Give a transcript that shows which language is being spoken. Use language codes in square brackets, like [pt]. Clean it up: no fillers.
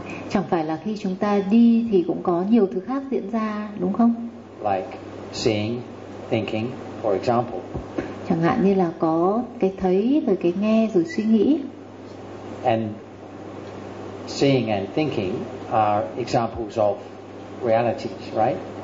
[vi] chẳng phải là khi chúng ta đi thì cũng có nhiều thứ khác diễn ra đúng không? [en] Like seeing, thinking, for example. [vi] Chẳng hạn như là có cái thấy rồi cái nghe rồi suy nghĩ. [en] And seeing and thinking are examples of realities, right?